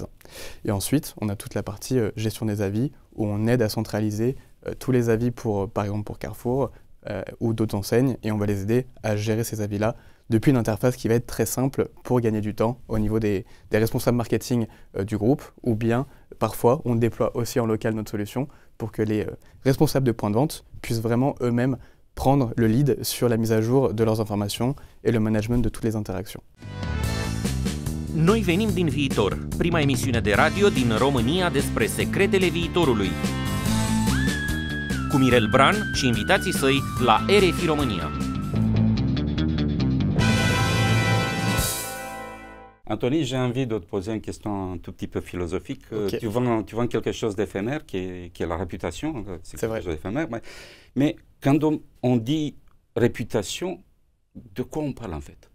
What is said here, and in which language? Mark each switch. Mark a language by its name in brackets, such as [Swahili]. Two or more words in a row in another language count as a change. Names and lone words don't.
[French] Et ensuite, on a toute la partie gestion des avis, où on aide à centraliser tous les avis, par exemple pour Carrefour ou d'autres enseignes, et on va les aider à gérer ces avis-là depuis une interface qui va être très simple pour gagner du temps au niveau des responsables marketing du groupe, ou bien parfois on déploie aussi en local notre solution pour que les responsables de points de vente puissent vraiment eux-mêmes prendre le lead sur la mise à jour de leurs informations et le management de toutes les interactions. [Romanian] Noi venim din viitor, prima emisiune de radio din România despre secretele viitorului. Cu Mirel Bran și invitații săi la RFI România. [French] Anthony, j'ai envie de te poser une question un tout petit peu philosophique. Okay. Tu vends quelque chose d'éphémère qui est la réputation. C'est quelque vrai. chose d'éphémère. Mais quand on dit réputation, de quoi on parle en fait?